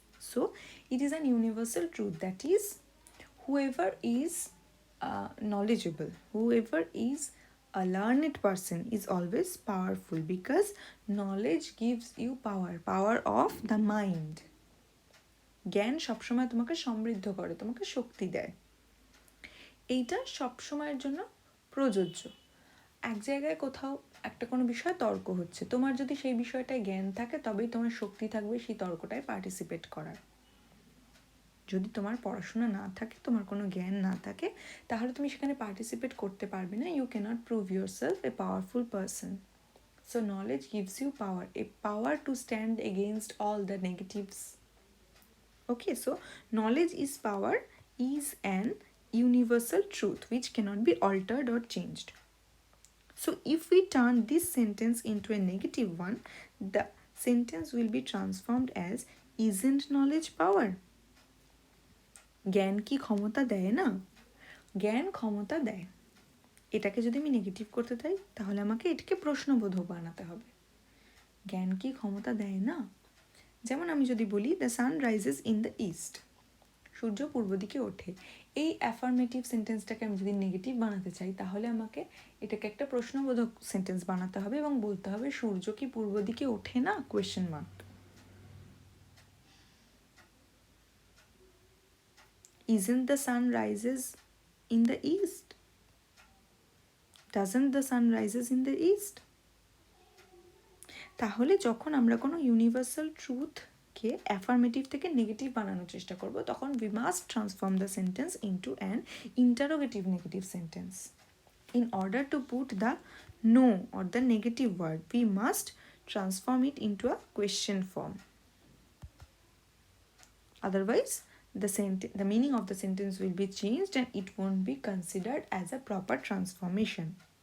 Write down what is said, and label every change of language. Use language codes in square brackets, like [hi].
[en] So it is an universal truth, that is whoever is knowledgeable, whoever is a learned person is always powerful because knowledge gives you power of the mind. [bn] জ্ঞান সবসময় তোমাকে সমৃদ্ধ করে, তোমাকে শক্তি দেয়. এইটা সবসময়ের জন্য প্রযোজ্য. এক জায়গায় কোথাও একটা কোনো বিষয় তর্ক হচ্ছে, তোমার যদি সেই বিষয়টায় জ্ঞান থাকে তবেই তোমার শক্তি থাকবে সেই তর্কটায় পার্টিসিপেট করার. যদি তোমার পড়াশোনা না থাকে, তোমার কোনো জ্ঞান না থাকে, তাহলে তুমি সেখানে পার্টিসিপেট করতে পারবে না. [en] You cannot prove yourself a powerful person. So knowledge gives you power, a power to stand against all the negatives. Okay, so knowledge is power is an universal truth which cannot be altered or changed. So if we turn this sentence into a negative one, the sentence will be transformed as isn't knowledge power? [bn] জ্ঞান কি ক্ষমতা দেয় না? জ্ঞান ক্ষমতা দেয়. এটাকে যদি আমি নেগেটিভ করতে চাই তাহলে আমাকে এটাকে প্রশ্নবোধক বানাতে হবে. জ্ঞান কি ক্ষমতা দেয় না? যেমন আমি যদি বলি [en] the sun rises in the east, [bn] সূর্য পূর্ব দিকে ওঠে. এই অ্যাফার্মেটিভ সেন্টেন্সটাকে আমি যদি নেগেটিভ বানাতে চাই তাহলে আমাকে এটাকে একটা প্রশ্নবোধক সেন্টেন্স বানাতে হবে এবং বলতে হবে সূর্য কি পূর্ব দিকে ওঠে না? Question mark. [en] Isn't the sun rises in the east? Doesn't the sun rises in the east? [bn] তাহলে যখন আমরা কোনো ইউনিভার্সাল ট্রুথকে অ্যাফার্মেটিভ থেকে নেগেটিভ বানানোর চেষ্টা করব তখন [en] we must transform the sentence into an interrogative negative sentence. In order to put the no or the negative word, we must transform it into a question form. Otherwise, the meaning of the sentence will be changed and it won't be considered as a proper transformation.